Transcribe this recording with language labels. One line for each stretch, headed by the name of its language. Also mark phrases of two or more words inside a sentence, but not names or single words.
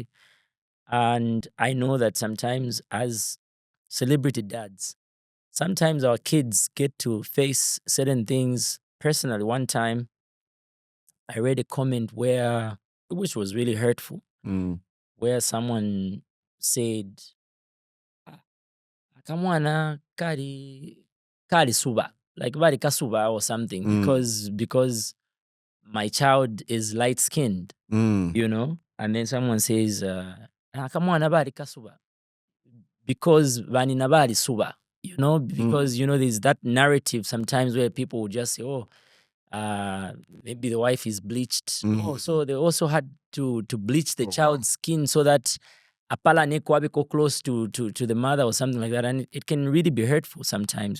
English: And I know that sometimes as celebrity dads, sometimes our kids get to face certain things. Personally, one time I read a comment which was really hurtful, where someone said,
Bemba: akamwana kali suba,
English: like
Bemba: bali kasuba
English: or something, because my child is light skinned, and then someone says,
Bemba: akamwana bali kasuba,
English: because
Bemba: vanina bali suba,
English: because there's that narrative sometimes where people will just say, oh, maybe the wife is bleached. Oh, so they also had to bleach the child's skin so that
Bemba: apala neko abiko
English: close to the mother or something like that. And it can really be hurtful sometimes,